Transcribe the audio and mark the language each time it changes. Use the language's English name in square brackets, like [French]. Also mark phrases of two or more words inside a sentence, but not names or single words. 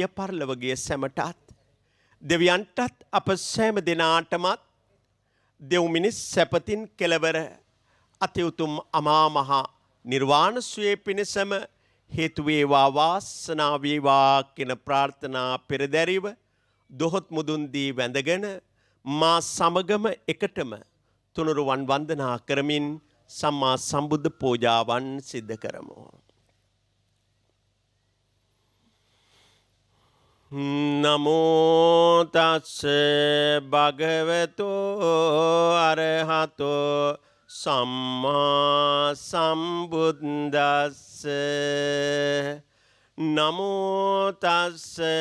[Sinhala] පරලොව ගිය සැමටත් දෙවියන්ටත් අප සෑම දිනාටමත් දෙව් මිනිස් සැපතින් කෙලවර අතිඋතුම් අමා මහ නිර්වාණ සුවේ පිණසම හේතු වේවා වාසනාව වේවා කියන ප්‍රාර්ථනා පෙරදැරිව දොහොත් මුදුන් දී වැඳගෙන මා සමගම එකටම තුනුරුවන් වන්දනා කරමින් සම්මා සම්බුද්ධ පූජාවන් සිද්ධ කරමු. [Pali] නමෝ තස්ස භගවතෝ අරහතෝ සම්මා සම්බුද්දස්ස නමෝ තස්ස